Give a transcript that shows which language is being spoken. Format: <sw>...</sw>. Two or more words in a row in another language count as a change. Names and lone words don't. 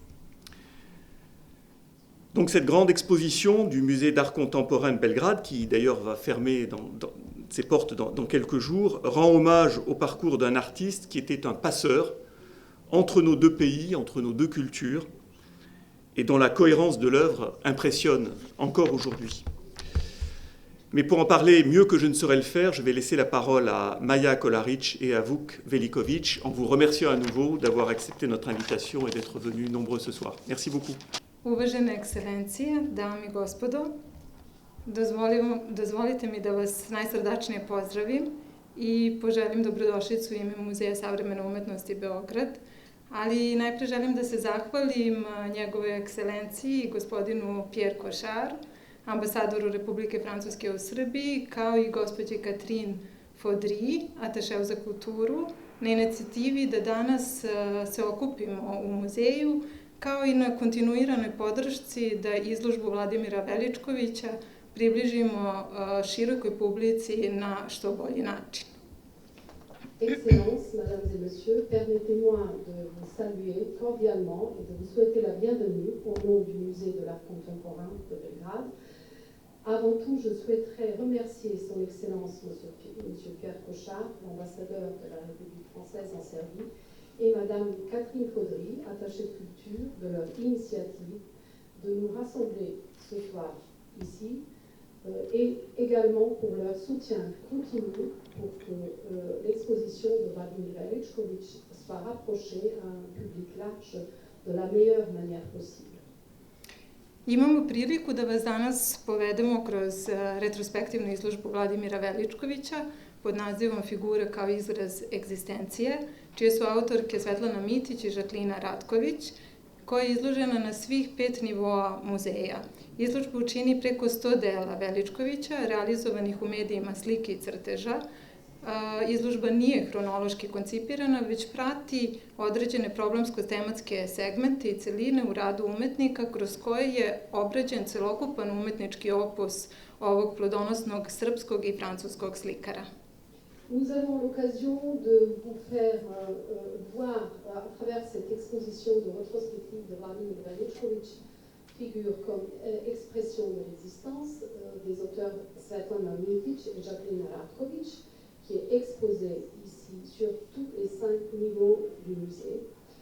<fr>Donc cette grande exposition du musée d'art contemporain de Belgrade, qui d'ailleurs va fermer ses portes dans quelques jours, rend hommage au parcours d'un artiste qui était un passeur entre nos deux pays, entre nos deux cultures, et dont la cohérence de l'œuvre impressionne encore aujourd'hui. Mais pour en parler mieux que je ne saurais le faire, je vais laisser la parole à Maja Kolarić et à Vuk Veličković, en vous remerciant à nouveau d'avoir accepté notre invitation et d'être venus nombreux ce soir. Merci beaucoup.</fr> <sr>Uvažene ekscelencije, dame i gospodo, dozvolite mi da vas najsrdačnije pozdravim i poželim dobrodošlicu u ime Muzeja savremene umetnosti Beograd, ali najpre želim da se zahvalim njegove ekscelenciji, gospodinu Pierre Cochard, ambasadoru Republike Francuske u Srbiji, kao i gospođi Catherine Fodry, atašeu za kulturu, na inicijativi da danas se okupimo u muzeju, kao i na kontinuiranoj podršci da izložbu Vladimira Veličkovića približimo širokoj publici na što bolji način.</sr> <fr>Excellences, Mesdames et Messieurs, permettez-moi de vous saluer cordialement et de vous souhaiter la bienvenue au nom du Musée de l'Art Contemporain de Belgrade. Avant tout, je souhaiterais remercier Son Excellence Monsieur Pierre Cochard, l'ambassadeur de la République française en Serbie, et Madame Catherine Fodry, attachée de culture, de leur initiative de nous rassembler ce soir ici, et également pour leur soutien continu pour que l'exposition de Vladimir Veličković soit rapprochée à un public large de la meilleure manière possible.</fr> <sr>Imamo priliku da vas danas povedemo kroz retrospektivnu izložbu Vladimira Veličkovića pod nazivom Figura kao izraz egzistencije, čije su autorke Svetlana Mitić i Žaklina Ratković, koja je izložena na svih 5 nivoa muzeja. Izložbu čini preko 100 dela Veličkovića, realizovanih u medijima slike i crteža. Izložba nije hronološki koncipirana, već prati određene problemsko-tematske segmente i celine u radu umetnika, kroz koje je obrađen celokupan umetnički opus ovog plodonosnog srpskog i francuskog slikara.</sr> <fr>Nous avons l'occasion de vous faire voir à travers cette exposition de rétrospective de Vladimir Veličković figure comme expression de l'existence des auteurs Svetlana Mitić et Žaklina Ratković, qui est exposée ici sur tous les 5 niveaux du musée.</fr>